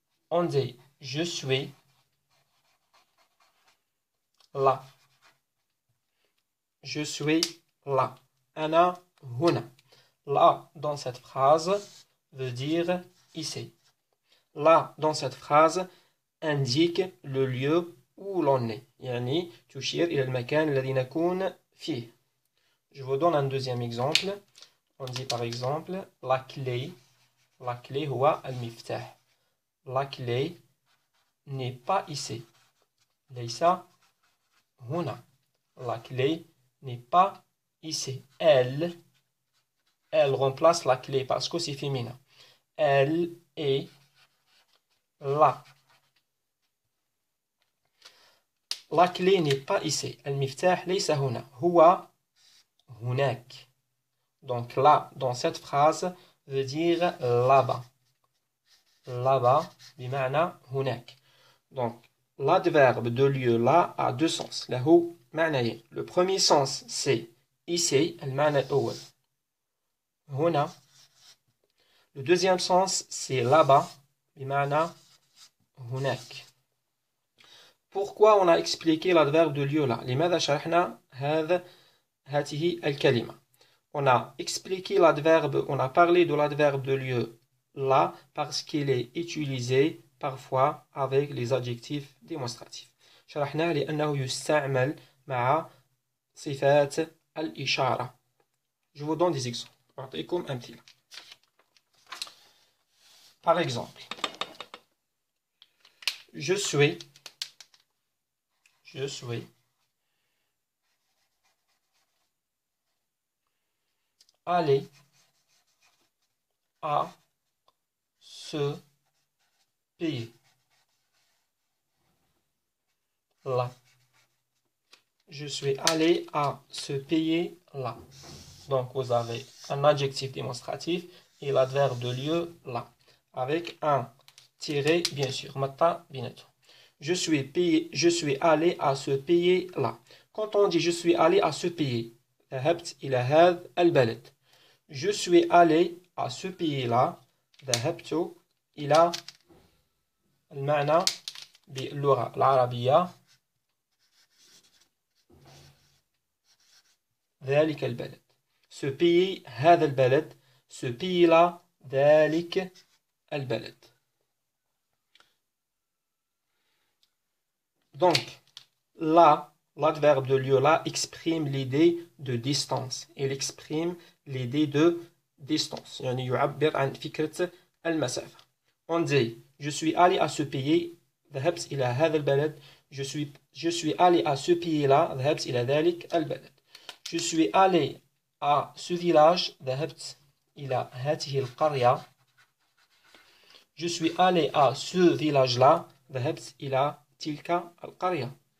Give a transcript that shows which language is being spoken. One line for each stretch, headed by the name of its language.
French: On dit je suis là. Je suis là.
Arabic: Ana huna.
French: Là dans cette phrase veut dire ici. Là dans cette phrase indique le lieu où l'on est.
Arabic: يعني تشير إلى المكان الذي نكون فيه.
French: Je vous donne un deuxième exemple. On dit par exemple la clé. La clé
Arabic: هو المفتاح.
French: La clé n'est pas ici.
Arabic: ليس هنا.
French: La clé n'est pas ici. Elle remplace la clé parce que c'est féminin. Elle est là. La clé n'est pas ici.
Arabic: المفتاح ليس هنا. هو هناك.
French: Donc là, dans cette phrase, veut dire là-bas.
Arabic: Là-bas, بمعنى هناك.
French: Donc, l'adverbe de lieu là a deux sens.
Arabic: له معنيين.
French: Le premier sens, c'est ici,
Arabic: المعنى الأول. هنا.
French: Le deuxième sens, c'est là-bas,
Arabic: بمعنى هناك.
French: Pourquoi on a expliqué l'adverbe de lieu là?
Arabic: لماذا شرحنا هذه الكلمة?
French: On a expliqué l'adverbe, on a parlé de l'adverbe de lieu là parce qu'il est utilisé parfois avec les adjectifs démonstratifs.
Arabic: شرحناه لأنه يستعمل مع صفات الإشارة.
French: Je vous donne des exemples.
Arabic: أعطيكم أمثلة.
French: Par exemple, je suis allé à ce pays là. Je suis allé à ce pays là. Donc vous avez un adjectif démonstratif et l'adverbe de lieu là. Avec un tiré bien sûr.
Arabic: متى بيناتهم.
French: Je suis allé à ce pays là. Quand on dit je suis allé à ce pays,
Arabic: ذهبت إلى هذا البلد.
French: Je suis allé à ce pays là.
Arabic: ذهبت إلى المعنى باللغة العربية ذلك البلد.
French: Ce pays
Arabic: هذا البلد.
French: Ce pays là
Arabic: ذلك البلد.
French: Donc, là, l'adverbe de lieu là exprime l'idée de distance. Il exprime l'idée de distance.
Arabic: يعني يعبر عن فكرة المسافة.
French: On dit, je suis allé à ce pays,
Arabic: ذهبت إلى هذا البلد.
French: Je suis allé à ce pays-là,
Arabic: ذهبت إلى ذلك البلد.
French: Je suis allé à ce village,
Arabic: ذهبت إلى هذه القرية.
French: Je suis allé à ce village-là,
Arabic: ذهبت إلى تلك القرية.